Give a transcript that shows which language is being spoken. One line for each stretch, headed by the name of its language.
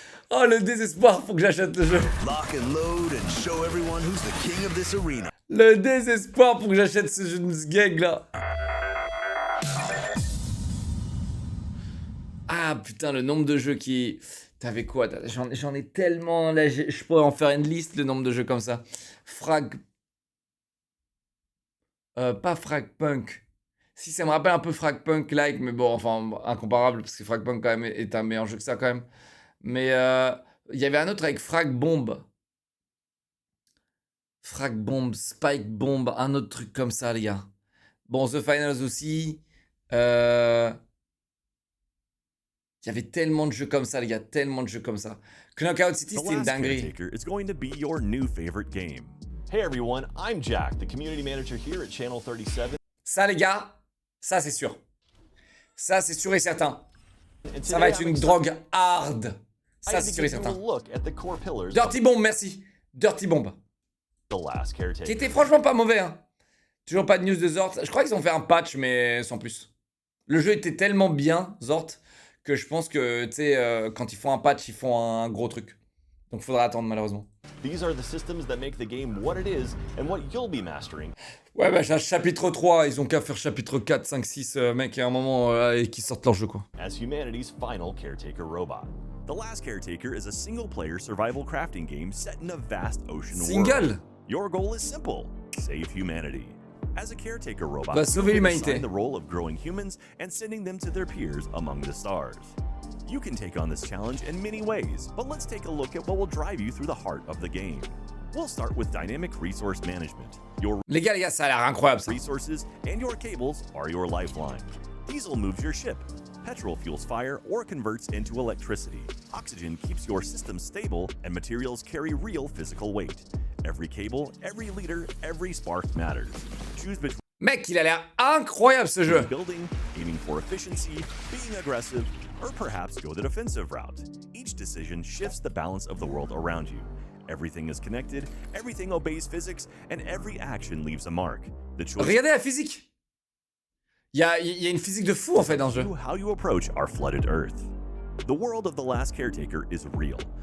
French: Oh, le désespoir, faut que j'achète le jeu.
English: Lock and load and show everyone who's the king of this arena.
French: Le désespoir pour que j'achète ce jeu de Sgeg là. Ah putain, le nombre de jeux qui... T'avais quoi? J'en ai tellement... Là, je pourrais en faire une liste, le nombre de jeux comme ça. Frag... pas Fragpunk. Si, ça me rappelle un peu Fragpunk-like, mais bon, enfin, incomparable, parce que Fragpunk quand même est un meilleur jeu que ça quand même. Mais il y avait un autre avec Frag Bomb. Frag Bomb, Spike Bomb, un autre truc comme ça, les gars. Bon, The Finals aussi. Il y avait tellement de jeux comme ça, les gars, tellement de jeux comme ça. Knockout City, c'était une dinguerie.
English: It's going to be your new favorite game. Hey everyone, I'm Jack, the community manager here at Channel 37.
French: Ça, les gars, ça c'est sûr. Ça, c'est sûr et certain. Ça va être une drogue hard. Ça, c'est sûr et certain. Dirty Bomb, merci. Dirty Bomb. Qui était franchement pas mauvais, hein. Toujours pas de news de Zort. Je crois qu'ils ont fait un patch, mais sans plus. Le jeu était tellement bien, Zort, que je pense que, tu sais, quand ils font un patch, ils font un gros truc. Donc faudra attendre malheureusement.
English: These are the systems that make the game what it is and what you'll be mastering.
French: Ouais, bah, j'ai chapitre 3, ils ont qu'à faire chapitre 4, 5, 6, mec, à un moment, et qu'ils sortent leur jeu, quoi.
English: As humanity's final caretaker robot. The Last Caretaker is a single-player survival crafting game set in a vast ocean Single? world. Your goal is simple: save humanity. As a caretaker robot,
French: Va sauver
English: you can
French: l'humanité.
English: assign the role of growing humans and sending them to their peers among the stars. You can take on this challenge in many ways, but let's take a look at what will drive you through the heart of the game. We'll start with dynamic resource management. Your
French: Les gars, ça a l'air incroyable, ça.
English: resources and your cables are your lifeline. Diesel moves your ship. Petrol fuels fire or converts into electricity. Oxygen keeps your system stable, and materials carry real physical weight. Every cable, every liter, every spark matters. Choose between
French: Mec, il a l'air incroyable, ce jeu.
English: building, aiming for efficiency, being aggressive, or perhaps go the defensive route. Each decision shifts the balance of the world around you. Everything is connected, everything obeys physics, and every action leaves a mark. The choice
French: Regardez la physique. Il y a une physique de fou, en fait, dans ce jeu.
English: how you approach our flooded Earth. The world of the Last Caretaker is real.